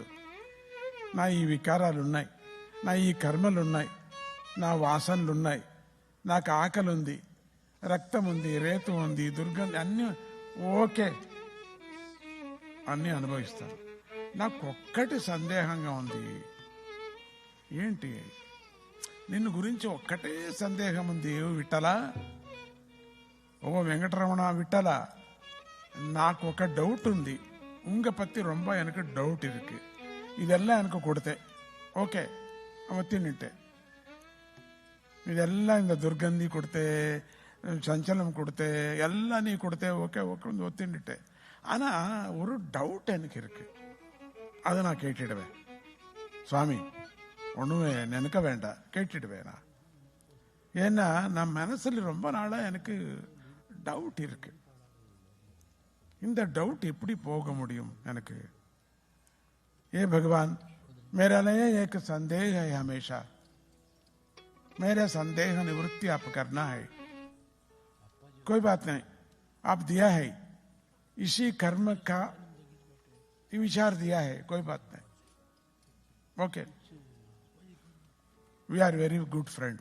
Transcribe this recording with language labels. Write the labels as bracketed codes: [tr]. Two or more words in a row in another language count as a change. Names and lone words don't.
[te] నా ఈ వికారాలు ఉన్నాయి, నా ఈ కర్మలు ఉన్నాయి, నా వాసనలు ఉన్నాయి, నాకు ఆకలి ఉంది, రక్తం ఉంది, రేతు ఉంది, దుర్గంధి, అన్నీ ఓకే, అన్నీ అనుభవిస్తాను. నాకు ఒక్కటి సందేహంగా ఉంది. ఏంటి? నిన్ను గురించి ఒక్కటే సందేహం ఉంది. విఠలా, ఓ వెంకటరమణ విఠలా, నాకు ఒక డౌట్ ఉంది. [ta] உங்க பத்தி ரொம்ப எனக்கு டவுட் இருக்கு. இதெல்லாம் எனக்கு கொடுத்தே, ஓகே, அவன் தின்னுட்டேன். இதெல்லாம் இந்த துர்கந்தி கொடுத்தே, சஞ்சலம் கொடுத்தே, எல்லாம் நீ கொடுத்தே, ஓகே ஓகே ஒத்தின்னுட்டேன். ஆனா ஒரு டவுட் எனக்கு இருக்கு, அதை நான் கேட்டுடுவேன். சுவாமி ஒண்ணுமே நினைக்க வேண்டாம், கேட்டுடுவேன். ஏன்னா நான் மனசுல ரொம்ப நாளா எனக்கு டவுட் இருக்கு. இந்த டவுட் எப்படி போக முடியும் எனக்கு? [hi] ये भगवान, मेरा लिए एक संदेह है हमेशा, मेरा संदेह निवृत्ति आप करना है. कोई बात नहीं, आप दिया है, इसी कर्म का विचार दिया है, कोई बात नहीं, ओके, [en] we are very good friends.